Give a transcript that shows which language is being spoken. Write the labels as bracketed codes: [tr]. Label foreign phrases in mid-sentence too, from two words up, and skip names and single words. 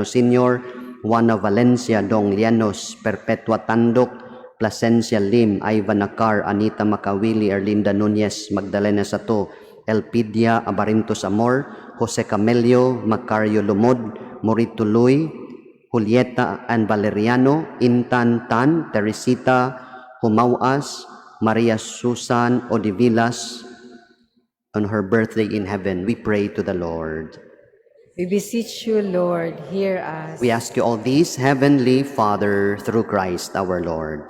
[en] Sr., Juana Valencia, Dong Llanos, Perpetua Tandok, Placencia Lim, Ivan Nakar, Anita Makawili, Erlinda Nunez, Magdalena Sato, Elpidia Abarintos Amor, Jose Camelio, Macario Lumod, Morito Luy, Julieta and Valeriano, Intan Tan, Teresita Humauas, Maria Susan Odivilas, on her birthday in heaven. We pray to the Lord. We beseech you, Lord, hear us. We ask you all these, Heavenly Father, through Christ our Lord.